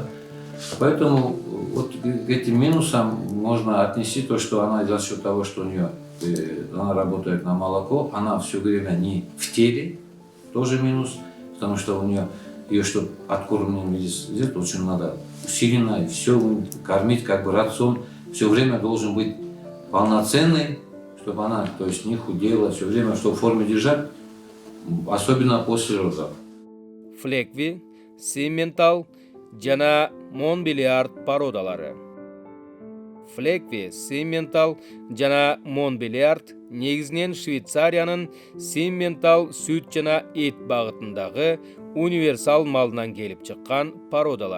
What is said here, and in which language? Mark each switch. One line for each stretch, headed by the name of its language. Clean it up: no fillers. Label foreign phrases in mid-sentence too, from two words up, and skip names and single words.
Russian: Поэтому вот к этим минусам можно отнести то, что она за счет того, что у нее она работает на молоко, она все время не в теле, тоже минус, потому что у нее ее что откормленным виде очень надо усиленно все кормить, как бы рацион все время должен быть полноценный, чтобы она, то есть, не худела, все время, чтобы в форме держать, особенно после родов.
Kyrgyz: Флекви, Симментал, жана Монбелиард породалары. Флекви, Симментал жана Монбелиард негизинен Швейцариянын Симментал сүт жана эт багытындагы универсал малынан келип чыккан породалар.